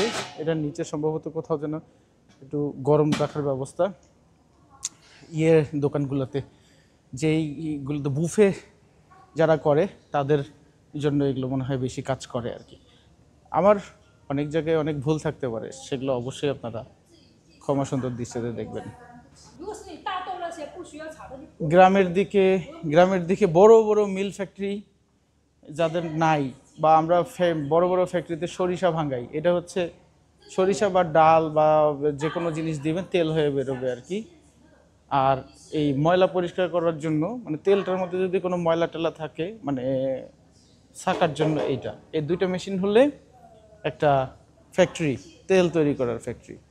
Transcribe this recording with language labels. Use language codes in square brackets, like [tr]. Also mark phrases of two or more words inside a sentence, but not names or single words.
[bn] এটার নিচে সম্ভবত কোথাও যেন একটু গরম রাখার ব্যবস্থা। দোকানগুলোতে যেইগুলো বুফে যারা করে তাদের জন্য এগুলো মনে হয় বেশি কাজ করে আর কি। আমার অনেক জায়গায় অনেক ভুল থাকতে পারে, সেগুলো অবশ্যই আপনারা ক্ষমা সুন্দর দৃষ্টিতে দেখবেন। [zh] 如果是你大豆那些不需要炒的，就 [bn] গ্রামের দিকে বড় বড় [en] mill factory [bn] যাদের নাই, বা আমরা বড় বড় ফ্যাক্টরিতে সরিষা ভাঙাই, এটা হচ্ছে সরিষা বা ডাল বা যে কোনো জিনিস দিবেন তেল হয়ে বেরোবে আর কি। আর এই ময়লা পরিষ্কার করার জন্য, মানে তেলটার মধ্যে যদি কোনো ময়লা টেলা থাকে, মানে ছাকার জন্য এইটা, এই দুইটা মেশিন হলে একটা ফ্যাক্টরি, তেল তৈরি করার ফ্যাক্টরি।